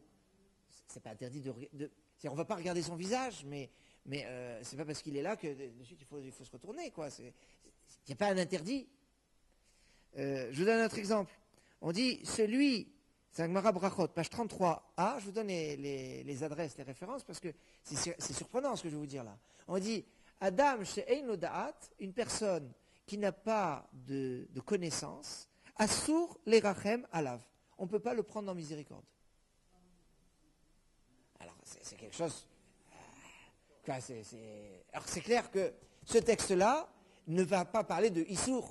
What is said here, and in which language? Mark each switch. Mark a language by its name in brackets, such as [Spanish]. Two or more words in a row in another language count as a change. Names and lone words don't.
[French] C'est pas interdit on ne va pas regarder son visage, mais c'est pas parce qu'il est là que de suite il faut se retourner, quoi. Il n'y a pas un interdit. Je vous donne un autre exemple. On dit c'est un Gemara Brachot, page 33a, je vous donne les adresses, les références, parce que c'est surprenant ce que je vais vous dire là. On dit [Hebrew] אדם שאין דעת, [French] une personne qui n'a pas de connaissance, [Hebrew] אסור לרחם עליו. [French] On ne peut pas le prendre en miséricorde. Alors, c'est quelque chose... Alors, c'est clair que ce texte-là ne va pas parler de Issour.